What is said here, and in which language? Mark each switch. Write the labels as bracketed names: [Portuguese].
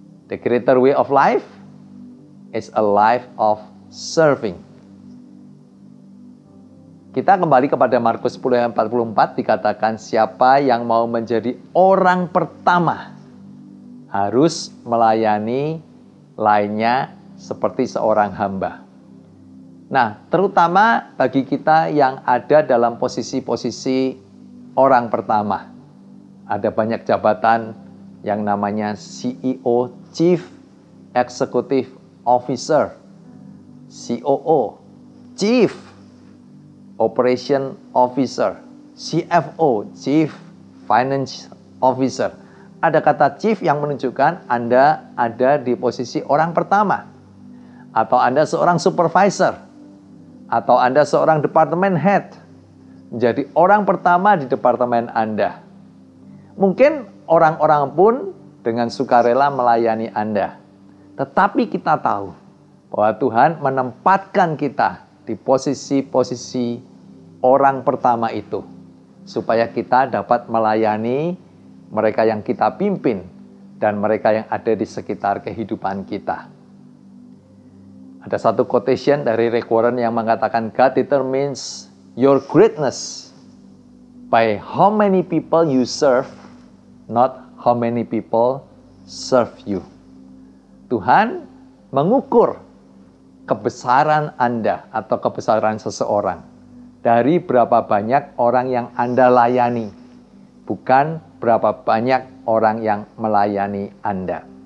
[English] The greater way of life is a life of serving. [Indonesian] Kita kembali kepada Markus 10 ayat 44, dikatakan siapa yang mau menjadi orang pertama harus melayani lainnya seperti seorang hamba. Nah, terutama bagi kita yang ada dalam posisi-posisi orang pertama. Ada banyak jabatan yang namanya CEO, Chief Executive Officer, COO, Chief Operation Officer, CFO, Chief Finance Officer. Ada kata chief yang menunjukkan Anda ada di posisi orang pertama. Atau Anda seorang supervisor. Atau Anda seorang departemen head, menjadi orang pertama di departemen Anda. Mungkin orang-orang pun dengan sukarela melayani Anda. Tetapi kita tahu bahwa Tuhan menempatkan kita di posisi-posisi orang pertama itu, supaya kita dapat melayani mereka yang kita pimpin dan mereka yang ada di sekitar kehidupan kita. Ada satu quotation dari Rick Warren yang mengatakan, [English] God determines your greatness by how many people you serve, not how many people serve you. [Indonesian] Tuhan mengukur kebesaran Anda atau kebesaran seseorang dari berapa banyak orang yang Anda layani, bukan berapa banyak orang yang melayani Anda.